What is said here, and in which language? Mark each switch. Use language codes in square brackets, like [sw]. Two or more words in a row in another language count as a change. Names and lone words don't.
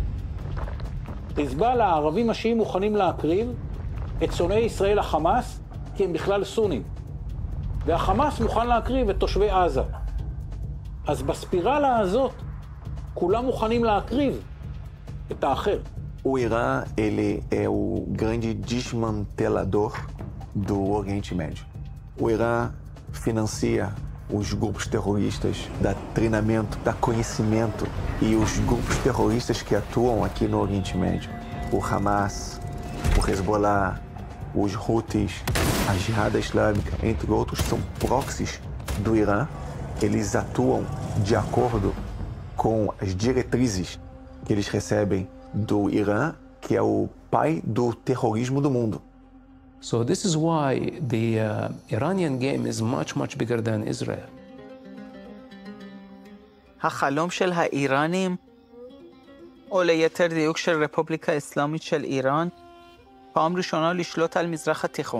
[he] חיזבאללה, הערבים השיעים מוכנים להקריב את שונאי ישראל החמאס, כי הם בכלל סונים. והחמאס מוכן להקריב את תושבי עזה. אז בספירלה הזאת, כולם מוכנים להקריב את האחר. [pt] O Irã, ele é o grande desmantelador do Oriente Médio. O Irã financia os grupos terroristas, dá treinamento, dá conhecimento, e os grupos terroristas que atuam aqui no Oriente Médio, o Hamas, o Hezbollah, os Houthis, a Jihad Islâmica, entre outros, são proxies do Irã. Eles atuam de acordo com as diretrizes que eles recebem do Irã, que é o pai do terrorismo do mundo. [en] So this is why the Iranian game is much bigger than Israel. [he] החלום של האיראנים, או ליתר דיוק של רפובליקה אסלאמית של איראן, פעם ראשונה לשלוט על מזרח התיכון.